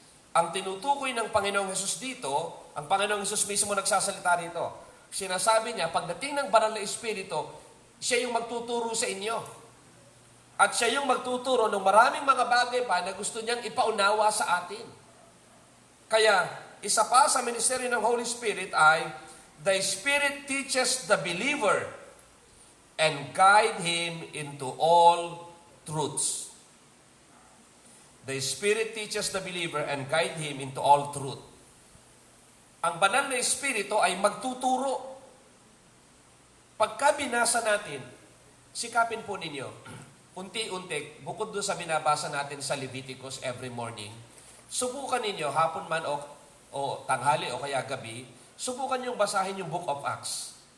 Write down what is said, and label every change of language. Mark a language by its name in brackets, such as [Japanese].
[Filipino] Ang tinutukoy ng Panginoong Hesus dito, ang Panginoong Hesus mismo nagsasalita rito. Sinasabi niya, pagdating ng Banal na Espiritu, siya yung magtuturo sa inyo. At siya yung magtuturo ng maraming mga bagay pa na gusto niyang ipaunawa sa atin. Kaya, isa pa sa ministeryo ng Holy Spirit ay, [English] the Spirit teaches the believer and guide him into all truths. The Spirit teaches the believer and guide him into all truth. [Filipino] Ang Banal na Espiritu ay magtuturo. Pagka binasa natin, sikapin po ninyo, unti-unti, bukod doon sa binabasa natin sa Leviticus [English] every morning, [Filipino] subukan ninyo, hapon man o tanghali o kaya gabi, subukan niyong basahin yung Book of Acts.